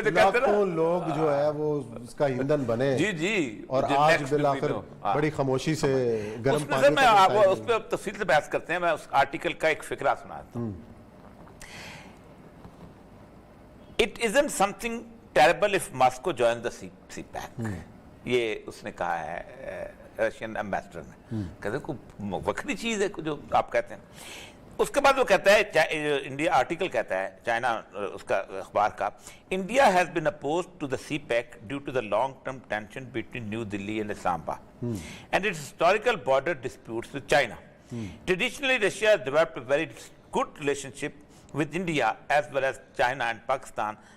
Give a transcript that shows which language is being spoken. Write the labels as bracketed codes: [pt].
[ur] لاکھوں لوگ جو ہے وہ اس کا ایندھن بنے, جی, اور آج بالآخر بڑی خاموشی سے گرم پانی اس پہ تفصیل سے بحث کرتے ہیں. میں اس آرٹیکل کا ایک فقرہ سناتا ہوں. [en] It isn't something terrible if Moscow joins the CPEC. [ur] یہ اس نے کہا ہے رشین ایمبیسڈر نے. کہتے ہیں کوئی وقتی چیز ہے جو آپ کہتے ہیں. اس کے بعد وہ کہتا ہے, انڈیا آرٹیکل کہتا ہے چائنا اس کا اخبار کا, [en] India has been opposed to the CPEC due to the long-term tension between New Delhi and Islamabad and its historical border disputes with China. Traditionally, Russia has developed a very good relationship with India as well as China and Pakistan.